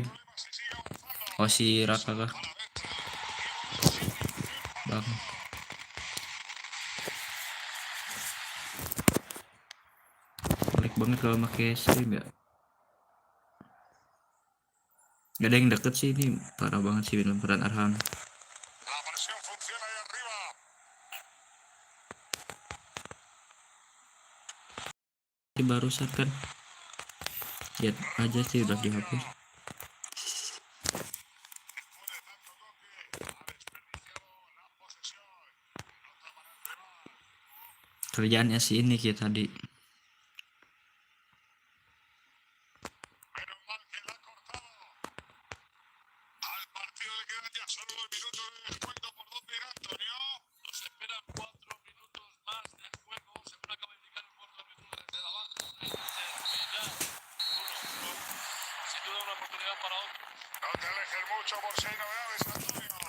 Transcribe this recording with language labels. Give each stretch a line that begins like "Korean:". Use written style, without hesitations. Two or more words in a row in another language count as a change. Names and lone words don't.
Indonesian: Oh si Raka kah? Bang. Ngelag banget kalau pakai stream ya. Gak ada yang deket sih, ini parah banget sih lemparan Arhan.
Spanish: La presión funciona ahí arriba.
Indonesian: Ini barusan kan lihat aja sih udah dihapus. Kerjaannya sih ini kita tadi.
Spanish: Menos mal que la ha cortado. Al partido le quedan ya solo 2 minutos de descuento. ¿Por dónde irá Antonio? Nos esperan 4 minutos más de juego. Según acaba de indicar el cuarto árbitro desde la banda. Hay que terminar. Sin duda una oportunidad para otros. No te alejes mucho por si hay novedades, Antonio.